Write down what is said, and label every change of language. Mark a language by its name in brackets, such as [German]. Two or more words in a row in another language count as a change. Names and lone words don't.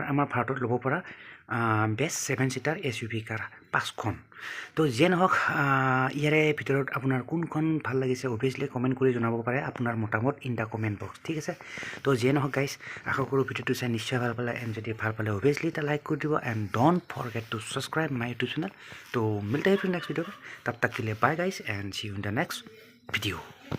[Assamese] আমাৰ ভাৰতত ল'ব পৰা বেষ্ট 7 ছিটাৰ SUV কাৰ 5খন তো যিয়ে নহওক ইয়াৰে ভিতৰত আপোনাৰ কোনখন ভাল লাগিছে অভিয়াছলি কমেণ্ট কৰি জনাব পাৰে আপোনাৰ মতামত [English] in the comment box [Assamese] ঠিক আছে তো যিয়ে নহওক গাইজ আশা কৰোঁ ভিডিঅ'টো চাই নিশ্চয় ভাল পালে এণ্ড যদি ভাল পালে অভিয়াছলি এটা লাইক কৰি দিব এণ্ড [English] don't forget to subscribe my YouTube channel [Assamese] তো [Hindi] मिलते हैं फिर [English] next video [Hindi] में तब तक के लिए [English] bye guys and see you in the next video